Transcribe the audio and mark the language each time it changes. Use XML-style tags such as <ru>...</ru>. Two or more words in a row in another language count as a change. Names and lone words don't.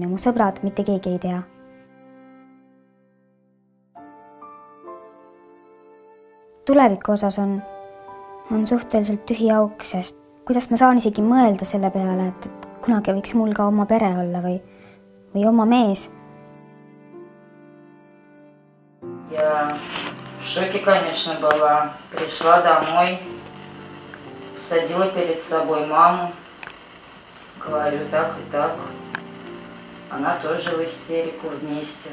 <et>Mu sõbrad mitte keegi ei tea. Tuleviku osas on suhteliselt tühi auk, sest kuidas ma saan isegi mõelda selle peale, et kunagi võiks mul ka oma pere olla või oma mees.</et> <ru>Я в шоке, конечно, была. Пришла домой, посадила перед собой маму, говорю так и так. Она тоже в истерику вместе.</ru>